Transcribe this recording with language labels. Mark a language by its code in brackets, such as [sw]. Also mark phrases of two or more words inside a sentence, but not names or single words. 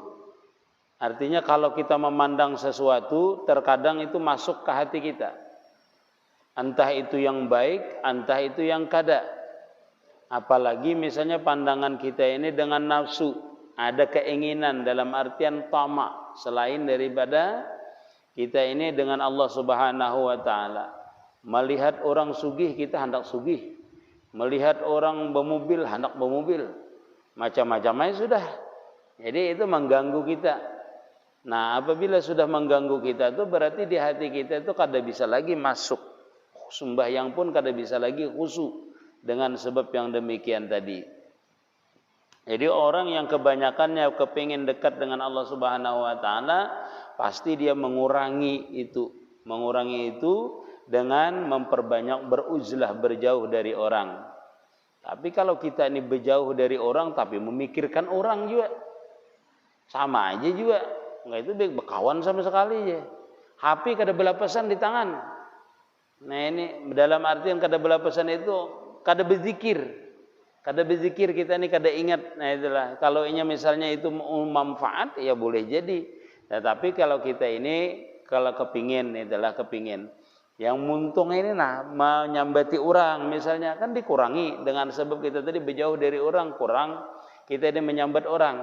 [id] Artinya kalau kita memandang sesuatu, terkadang itu masuk ke hati kita. Entah itu yang baik, entah itu yang kada. Apalagi misalnya pandangan kita ini dengan nafsu. Ada keinginan dalam artian tamak. Selain daripada kita ini dengan [ar] الله سبحانه و تعالى. [id] Melihat orang sugih, kita hendak sugih. Melihat orang bermobil, hendak bermobil, macam-macamnya sudah. Jadi itu mengganggu kita. Nah, apabila sudah mengganggu kita itu berarti di hati kita itu kada bisa lagi masuk sembahyang pun kada bisa lagi khusyuk dengan sebab yang demikian tadi. Jadi orang yang kebanyakannya kepingin dekat dengan [ar] الله سبحانه و تعالى, [id] pasti dia mengurangi itu dengan memperbanyak beruzlah, berjauh dari orang. Tapi kalau kita ini berjauh dari orang tapi memikirkan orang juga, sama aja juga. Enggak, itu berkawan sama sekali aja. [bjn] HP kada belapasan di tangan. Nah ini dalam artian kada belapasan itu kada berzikir. Kada berzikir kita ini kada ingat. [id] Nah itulah, kalau ini misalnya itu manfaat ya boleh jadi. Nah, tapi kalau kita ini kalau kepingin, itulah kepingin. Yang muntung ini menyambati orang misalnya, kan dikurangi dengan sebab kita tadi berjauh dari orang, kurang kita ini menyambat orang.